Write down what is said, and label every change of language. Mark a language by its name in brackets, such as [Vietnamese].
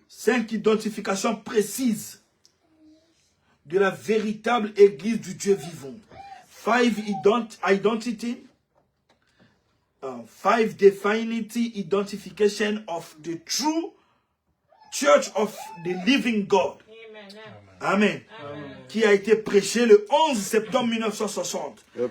[French] 5 identifications précises de la véritable Église du Dieu vivant. [English] 5 identity, 5 definity identification of the true church of the living God. Amen. [French] Qui a été prêché le 11 septembre 1960.